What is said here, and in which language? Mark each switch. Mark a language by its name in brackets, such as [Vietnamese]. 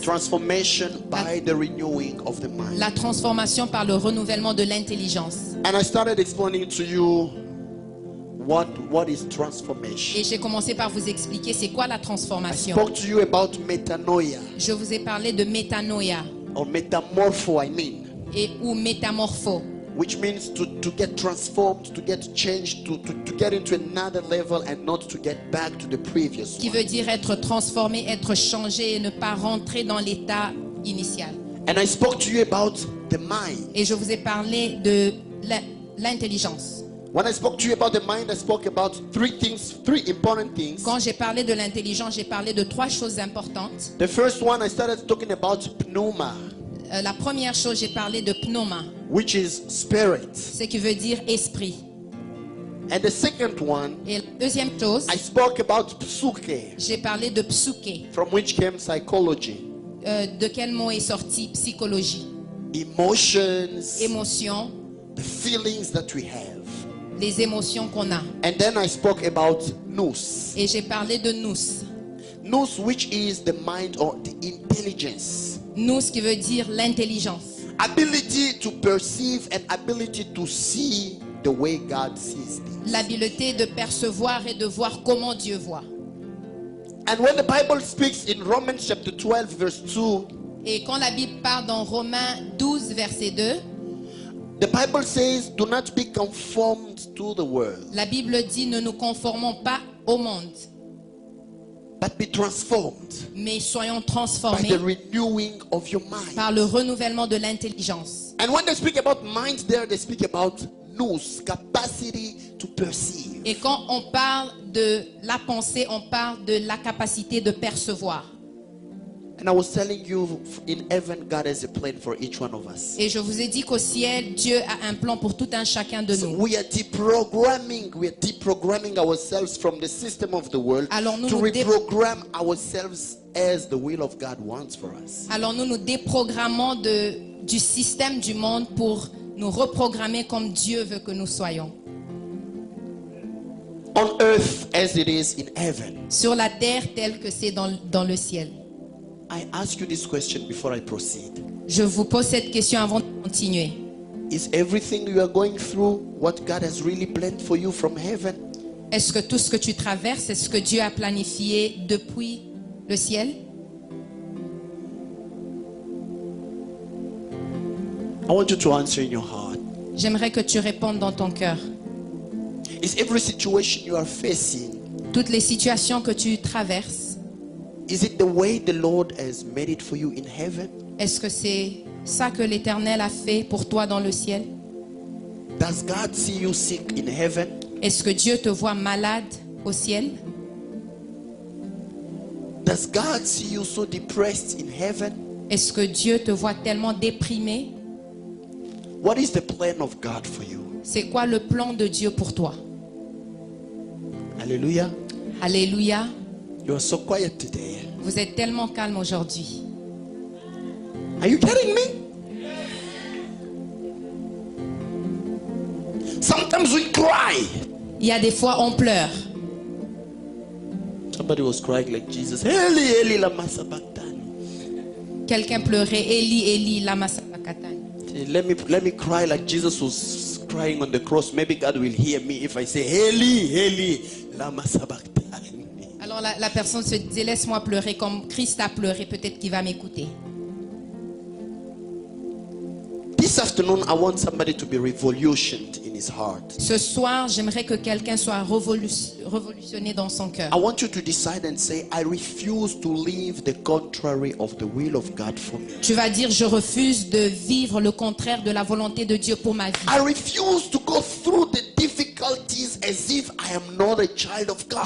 [English] Transformation by the renewing of the mind. [French] La transformation par le renouvellement de l'intelligence. [English] And I started explaining to you what is transformation. [French] Et j'ai commencé par vous expliquer c'est quoi la [English] I [French] transformation. [English] spoke to you about metanoia [French] Je vous ai parlé de métanoïa [English] or metamorpho, I mean, [French] et ou métamorpho, [English] which means to get transformed, to get changed, to get into another level and not to get back to the previous [French] qui [English] one. [French] veut dire être transformé, être changé et ne pas rentrer dans l'état initial. [English] And I spoke to you about the mind. [French] Et je vous ai parlé de l'intelligence. [English] When I spoke to you about the mind, I spoke about three important things. [French] Quand j'ai parlé de l'intelligence, j'ai parlé de 3 choses importantes. [English] The first one, I started talking about pneuma, [French] La première chose, j'ai parlé de pneuma, [English] which is spirit. [French] ce qui veut dire esprit. [English] And the second one, [French] Et la deuxième chose, [English] I spoke about psyche, [French] j'ai parlé de psyché. [English] from which came psychology, [French] De quel mot est sorti psychologie? [English] emotions, [French] Émotion, [English] the feelings that we have. [French] les émotions qu'on a. [English] And then I spoke about nous. [French] Et j'ai parlé de nous. [English] Nous, which is the mind or the intelligence. [French] Nous, ce qui veut dire l'intelligence. [English] Ability to perceive and ability to see the way God sees things. [French] L'habileté de percevoir et de voir comment Dieu voit. [English] And when the Bible speaks in Romans chapter 12 verse 2, [French] Et quand la Bible parle dans Romains 12, verset 2, [English] the Bible says, do not be conformed to the world, [French] la Bible dit ne nous conformons pas au monde, [English] but be transformed [French] mais soyons [English] by [French] transformés [English] the renewing of your mind. [French] par le renouvellement de l'intelligence. [English] And when they speak about mind there, they speak about nous, capacity to perceive. [French] Et quand on parle de la pensée, on parle de la capacité de percevoir. [English] And I was telling you, in heaven, God has a plan for each one of us. [French] Et je vous ai dit qu'au ciel, Dieu a un plan pour tout un chacun de [English] So [French] nous. [English] we are deprogramming ourselves from the system of the world [French] Alors nous [English] to [French] nous [English] reprogram ourselves as the will of God wants for us. [French] Alors nous déprogrammons du système du monde pour nous reprogrammer comme Dieu veut que nous soyons. [English] On earth as it is in heaven. [French] Sur la terre telle que c'est dans le ciel. [English] I ask you this question before I proceed. [French] Je vous pose cette question avant de continuer. [English] Is everything you are going through what God has really planned for you from heaven? [French] Est-ce que tout ce que tu traverses, est ce que Dieu a planifié depuis le ciel? [English] I want you to answer in your heart. [French] J'aimerais que tu répondes dans ton cœur. [English] Is every situation you are facing, [French] Toutes les situations que tu traverses, [English] is it the way the Lord has made it for you in heaven? [French] est-ce que c'est ça que l'Éternel a fait pour toi dans le ciel? [English] Does God see you sick in heaven? [French] Est-ce que Dieu te voit malade au ciel? [English] Does God see you so depressed in heaven? [French] Est-ce que Dieu te voit tellement déprimé? [English] What is the plan of God for you? [French] C'est quoi le plan de Dieu pour toi? [English] Hallelujah. [French] Alléluia. [English] You are so quiet today. [French] Vous êtes tellement calme aujourd'hui. [English] Are you getting me? Sometimes we cry. [French] Il y a des fois on pleure. [English] Somebody was crying like Jesus. [Aramaic] Eli, Eli, lama sabachthani. [French] Quelqu'un pleurait, [Aramaic] Eli, Eli, lama sabachthani. [English] Let me cry like Jesus was crying on the cross. Maybe God will hear me if I say [Aramaic] Eli, Eli, lama sabachthani. [French] Alors la personne se disait, laisse-moi pleurer comme Christ a pleuré, peut-être qu'il va m'écouter. [English] This afternoon, I want somebody to be revolutioned in his heart. [French] Ce soir, j'aimerais que quelqu'un soit révolutionné dans son cœur. [English] I want you to decide and say, I refuse to live the contrary of the will of God for me. [French] Tu vas dire, je refuse de vivre le contraire de la volonté de Dieu pour ma vie. [English] I refuse to go through the difficulties as if I am not a child of God.